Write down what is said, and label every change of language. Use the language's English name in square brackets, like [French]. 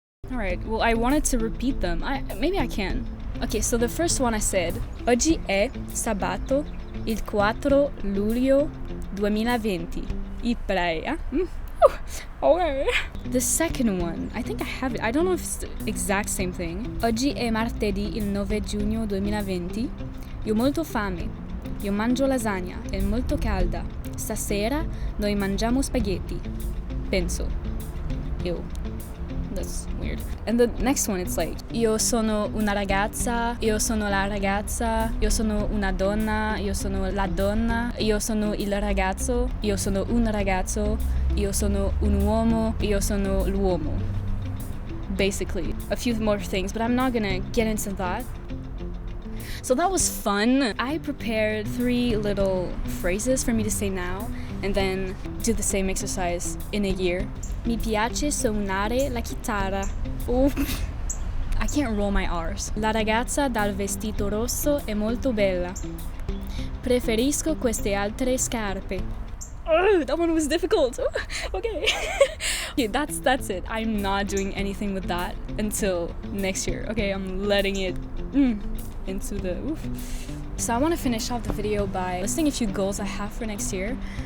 [English] Alright, well, I wanted to repeat them. Maybe I can. Okay, so the first one I said, [Italian] oggi è sabato il 4 luglio 2020. [English] Iprea. Okay. The second one, I think I have it. I don't know if it's the exact same thing. [Italian] Oggi è martedì il 9 giugno 2020. Io ho molto fame. Io mangio lasagna. È molto calda. Stasera noi mangiamo spaghetti. Penso. [English] Ew. That's weird. And the next one, it's like, [Italian] io sono una ragazza, io sono la ragazza, io sono una donna, io sono la donna, io sono il ragazzo, io sono un ragazzo, io sono un uomo, io sono l'uomo. [English] Basically, a few more things, but I'm not gonna get into that. So that was fun. I prepared 3 little phrases for me to say now, and then do the same exercise in a year. [Italian] Mi piace suonare la chitarra. [English] Oh, I can't roll my R's. [Italian] La ragazza dal vestito rosso è molto bella. Preferisco queste altre scarpe. [English] Oh, that one was difficult. Okay. Okay, that's it. I'm not doing anything with that until next year. Okay, I'm letting it into the oof. So I want to finish off the video by listing a few goals I have for next year.